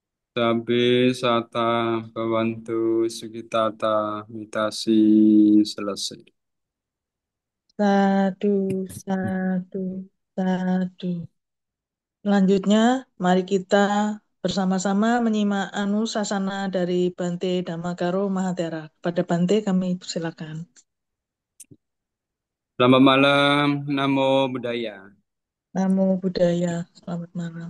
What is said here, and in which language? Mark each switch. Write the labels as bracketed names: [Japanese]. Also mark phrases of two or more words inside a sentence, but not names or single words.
[Pali] Sabe sata bawantu sugitata mitasi selesai. Sadu, sadu, sadu. [Indonesian] Selanjutnya, mari kita bersama-sama menyimak Anusasana dari Bante Dhammagaro Mahatera. Pada Bante kami silakan. Selamat malam, [Pali] Namo Buddhaya. Namo Buddhaya, [Indonesian] selamat malam.